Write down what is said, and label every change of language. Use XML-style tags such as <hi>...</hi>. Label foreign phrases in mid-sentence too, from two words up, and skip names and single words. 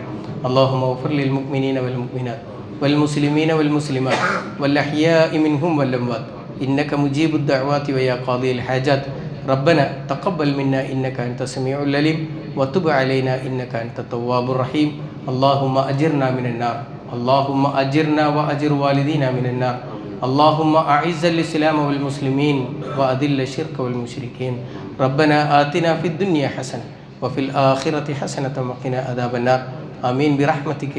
<ar>اللهم اغفر للمؤمنين والمؤمنات والمسلمين والمسلمات والأحياء منهم والأموات إنك مجيب الدعوات ويا قاضي الحاجات ربنا تقبل منا إنك أنت السميع العليم وتب علينا إنك أنت التواب الرحيم. اللهم أجرنا من النار، اللهم أجرنا وأجر والدينا من النار. اللهم أعز الإسلام والمسلمين وأذل الشرك والمشركين. ربنا آتنا في الدنيا حسنة وفي الآخرة حسنة وقنا عذاب النار. آمين برحمتك.</ar>